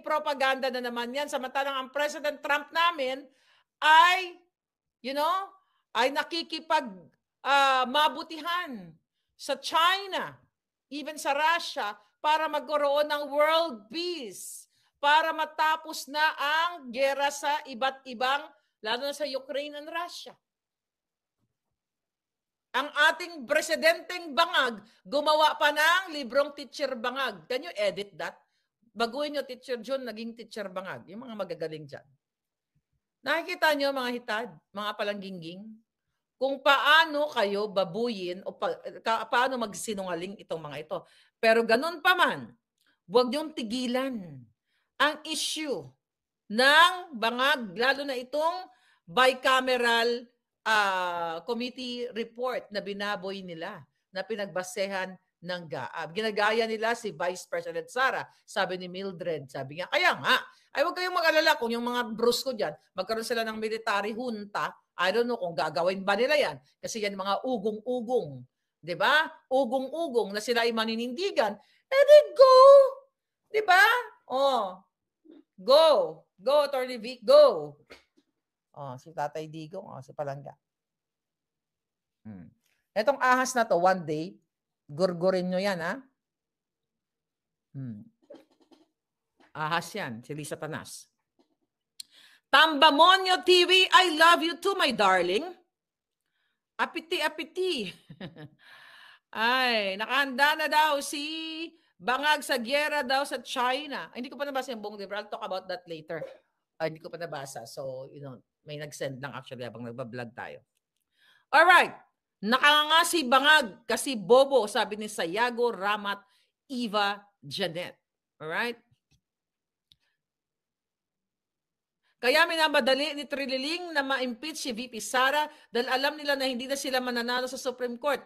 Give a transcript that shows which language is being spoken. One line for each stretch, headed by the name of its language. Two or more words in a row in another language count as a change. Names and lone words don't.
Filipino: Propaganda na naman yan. Samantalang ang President Trump namin ay, ay nakikipag mabutihan sa China, even sa Russia, para magkaroon ng
English: world peace,
Filipino: para matapos na ang gera sa iba't ibang, lalo na sa Ukraine and Russia. Ang ating presidenteng Bangag, gumawa pa ng librong Teacher Bangag.
English: Can you edit that?
Filipino: Baguhin nyo Teacher June, naging Teacher Bangag. Yung mga magagaling dyan. Nakikita nyo mga hitad, mga palangginging, kung paano kayo babuyin o paano magsinungaling itong mga ito. Pero ganun pa man, huwag niyong tigilan ang issue ng Bangag, lalo na itong
English: bicameral committee report
Filipino: na binaboy nila, na pinagbasehan ng GAAB. Ginagaya nila si Vice President Sara, sabi ni Mildred. Sabi niya, kaya nga, ay huwag kayong mag-alala kung yung mga brusko dyan, magkaroon sila ng
English: military junta. I don't know
Filipino: kung gagawin ba nila yan. Kasi yan mga ugong-ugong. Diba? Ugong-ugong na sila ay maninindigan.
English: Then go! Diba? Go! Go, Attorney Vic, go!
Filipino: Si Tatay Digong, si Palangga. Etong ahas na to,
English: one day,
Filipino: gurgurin nyo yan, ha? Ahas yan, si Lisa Tanas.
English: Tambamonyo TV, I love you too, my darling.
Filipino: Apiti. Ay, nakahanda na daw si Bangag sa gyera daw sa China. Hindi ko pa nabasa yung buong libro.
English: I'll talk about that later.
Filipino: Hindi ko pa nabasa. So, may nag-send lang actually habang nagbablog tayo.
English: Alright.
Filipino: Nakangasi bangag kasi bobo, sabi ni Sayago Ramat Eva Janet.
English: Alright?
Filipino: Kaya minamadali ni Trililing na ma-impeach si VP Sara dahil alam nila na hindi na sila mananalo sa Supreme Court.